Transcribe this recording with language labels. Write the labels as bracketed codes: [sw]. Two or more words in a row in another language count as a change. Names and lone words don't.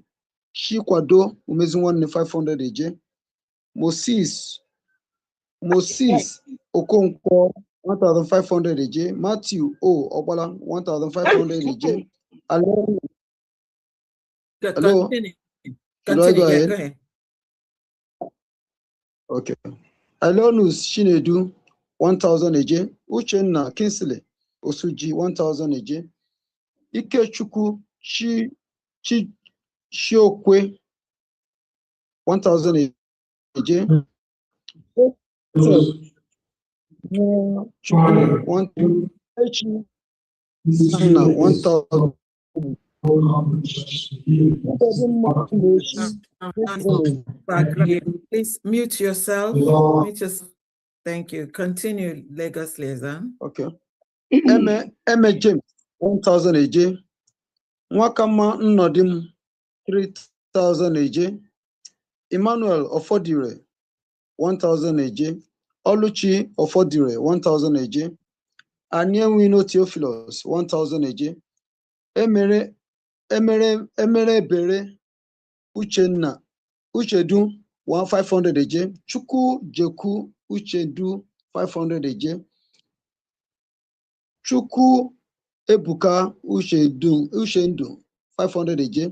[en] Chikwado Umeziwane, 500 AJ. Moses Okonkwo, 1,500 AJ. Matthew O Obala, 1,500 AJ. Hello. Continue. Should I go Yeah, ahead? go ahead. Okay. Alonus Shinedu, 1,000 AJ. Uchenna Kinsley Osuji, 1,000 AJ. Ikechukwu Shiokwe, 1,000 AJ. Chukwu, 1,000. 1,000. Please mute yourself. Thank you. Continue, Lagos Liaison. Okay. Eme James, 1,000 AJ. Nwakama Nnodim, 3,000 AJ. Emmanuel Ofodire, 1,000 AJ. Oluchi Ofodire, 1,000 AJ. Anienwino Theophilus, 1,000 AJ. Emere Bere Uchedu, 500 AJ. Chukwu Jeku Uchedu, 500 AJ. Chukwu Ebuka Uchendu, 500 AJ.